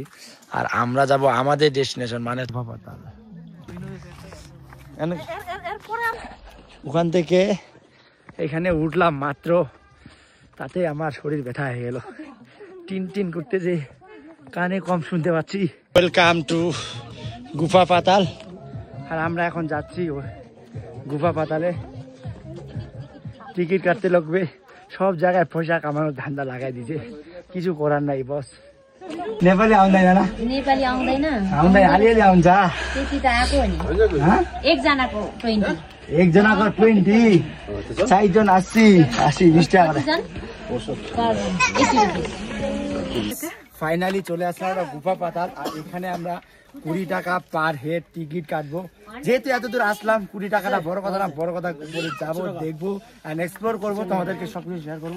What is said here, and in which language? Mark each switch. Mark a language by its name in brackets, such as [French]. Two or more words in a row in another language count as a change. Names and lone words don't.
[Bangla] আর আমরা যাব আমাদের ডেস্টিনেশন, মানে ওখান থেকে এখানে উঠলাম মাত্র, তাতে আমার শরীর ব্যথা হয়ে গেল, টিন টিন করতে যে কানে কম শুনতে পাচ্ছি। [English] welcome to [Bangla] গুফা পাতাল, আর আমরা এখন যাচ্ছি গুফা পাতালে। টিকিট কাটতে লাগবে, সব জায়গায় পয়সা কামানোর ধান্দা লাগাই দিছে, কিছু করার নাই বস। [Nepali] नेपाली आउँदैन न? नेपाली आउँदैन, आउँदैन, अलिअलि आउँछ। त्यति त आएको हो नि। एकजनाको 20, एकजनाको 20, [Bangla] 60 জন 80, 20 টাকা। ফাইনালি চলে আসলাম আমরা গুফা পাতাল, আর এখানে আমরা 20 টাকা [English] per head [Bangla] টিকিট কাটবো। যেহেতু এত দূর আসলাম, 20 টাকাটা বড় কথা না, বড় কথা বলে যাবো, দেখবো [English] and explore [Bangla] করবো, তোমাদেরকে সবকিছু শেয়ার করবো।